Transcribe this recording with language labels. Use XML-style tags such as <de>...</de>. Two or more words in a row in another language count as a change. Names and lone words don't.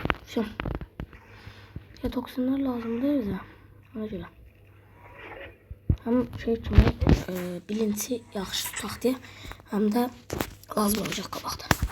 <tr>Şu. Ya toksinler lazım değil bize.</tr> <az>Ona göre. Hem şey kimi bilinci yaxşı tutaq deyə, həm də lazım olacaq qabaqda.</az>